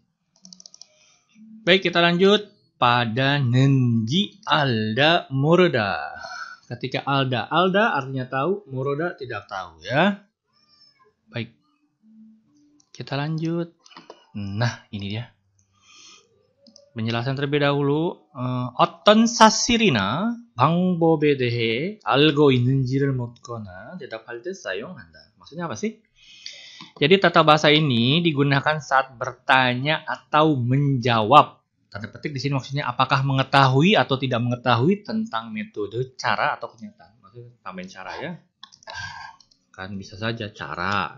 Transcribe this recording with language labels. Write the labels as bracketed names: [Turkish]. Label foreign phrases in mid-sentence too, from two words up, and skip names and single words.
[Indonesian] Baik, kita lanjut pada [Korean] 는지 알다 모르다. [Indonesian] Ketika Alda artinya tahu, Moroda tidak tahu ya. Baik. Kita lanjut. Nah, ini dia. penjelasan terlebih dahulu. [Korean] 어떤 사실이나 방법에 대해 알고 있는지를 묻거나 대답할 때 사용한다. [Indonesian] Maksudnya apa sih? Jadi tata bahasa ini digunakan saat bertanya atau menjawab. Tanda petik di sini maksudnya apakah mengetahui atau tidak mengetahui tentang metode, cara atau kenyataan. Maksudnya tambahin cara ya. Kan bisa saja cara.